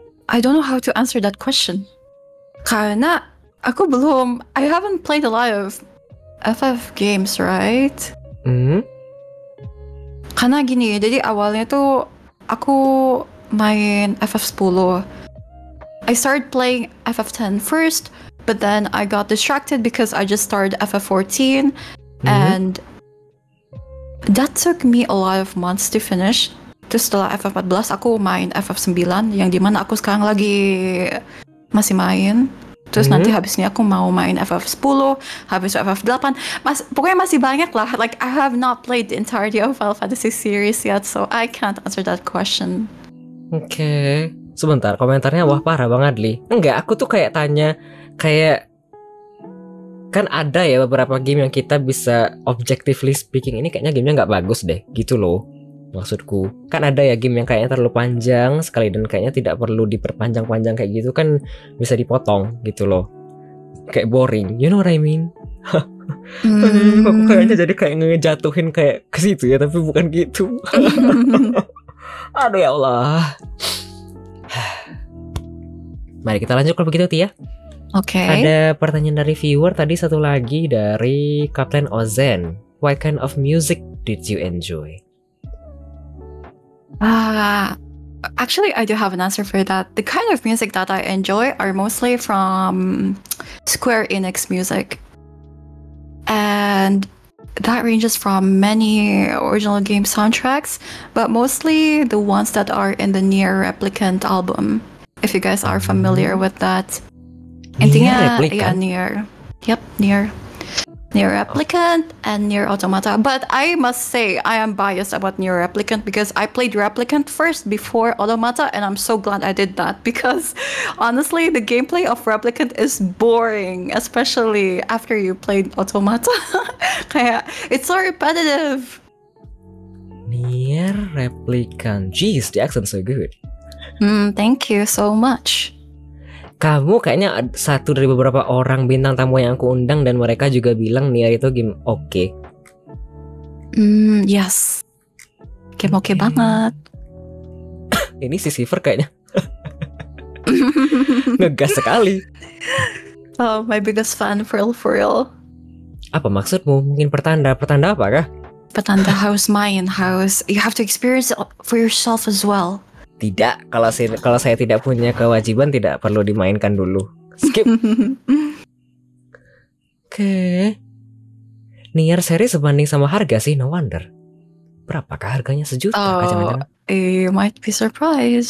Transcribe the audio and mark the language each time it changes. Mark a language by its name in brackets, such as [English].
[English] I don't know how to answer that question. [Indonesian] Karena aku [English] I haven't played a lot of FF games, right? Hmm? [Indonesian] Karena gini, jadi awalnya tuh aku main FF10. [English] I started playing FF10 first, but then I got distracted because I just started FF14, and that took me a lot of months to finish. [Indonesian] Terus setelah FF14 aku main FF9 yang dimana aku sekarang lagi masih main. Terus nanti habis ini aku mau main FF10, habis itu FF8. Pokoknya masih banyak lah. [English] Like I have not played the entirety of Final Fantasy series yet, so I can't answer that question. [Indonesian] Oke. Sebentar, komentarnya wah parah Bang Adli. Enggak, aku tuh kayak tanya, kayak kan ada ya beberapa game yang kita bisa [English] objectively speaking [Indonesian] ini kayaknya gamenya nggak bagus deh, gitu loh. Maksudku, kan ada ya game yang kayaknya terlalu panjang sekali dan kayaknya tidak perlu diperpanjang-panjang kayak gitu kan bisa dipotong gitu loh. Kayak [English] boring, you know what I mean? [Indonesian] Aku kayaknya jadi kayak ngejatuhin kayak ke situ ya, tapi bukan gitu. Aduh ya Allah. Mari kita lanjut kalau begitu Tia. Oke. Ada pertanyaan dari viewer tadi, satu lagi dari Kapten Ozen. [English] What kind of music did you enjoy? Actually, I do have an answer for that. The kind of music that I enjoy are mostly from Square Enix music. And that ranges from many original game soundtracks, but mostly the ones that are in the Nier Replicant album. If you guys are familiar with that. [Indonesian] Intinya, [English] yeah, Nier. Yep, Nier. Nier Replicant and Nier Automata. But I must say, I am biased about Nier Replicant because I played Replicant first before Automata, and I'm so glad I did that because honestly, the gameplay of Replicant is boring, especially after you played Automata. It's so repetitive. Nier Replicant. Jeez, the accent's so good. Thank you so much. [Indonesian] Kamu kayaknya satu dari beberapa orang bintang tamu yang aku undang dan mereka juga bilang Nier itu game oke. Yes. Game oke banget. Ini si Silver kayaknya ngegas sekali. [English] Oh, my biggest fan for real. [Indonesian] Apa maksudmu? Mungkin pertanda apa kah? Pertanda harus main, [English] you have to experience it for yourself as well. [Indonesian] Tidak, kalau saya tidak punya kewajiban tidak perlu dimainkan dulu. Skip. Oke. Nier seri sebanding sama harga sih, [English] no wonder. [Indonesian] Berapakah harganya? 1 juta? [English] You might be surprised.